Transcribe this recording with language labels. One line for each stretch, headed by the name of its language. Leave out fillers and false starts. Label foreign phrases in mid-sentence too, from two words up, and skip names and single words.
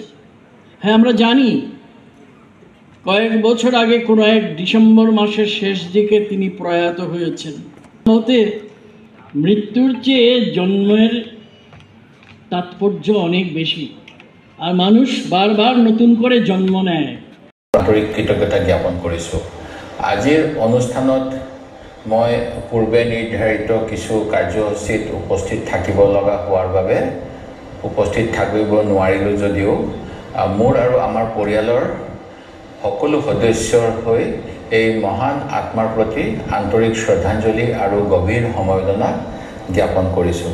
Bangla: হ্যাঁ, আমরা জানি কয়েক বছর আগে কোনো এক ডিসেম্বর মাসের শেষ দিকে তিনি প্রয়াত হয়েছেন। মতে মৃত্যুর চেয়ে জন্মের তাৎপর্য অনেক বেশি, আর মানুষ বারবার নতুন করে জন্ম নেয়।
Assamese: আন্তরিক কৃতজ্ঞতা জ্ঞাপন কৰিছোঁ। আজিৰ অনুষ্ঠানত মই পূৰ্বে নিৰ্ধাৰিত কিছু কাৰ্যসূচীত উপস্থিত থাকিব লগা হোৱাৰ বাবে উপস্থিত থাকিব নোৱাৰিলোঁ যদিও মোৰ আৰু আমাৰ পৰিয়ালৰ সকলো সদস্যৰ হৈ এই মহান আত্মাৰ প্ৰতি আন্তৰিক শ্ৰদ্ধাঞ্জলি আৰু গভীৰ সমবেদনা জ্ঞাপন কৰিছোঁ।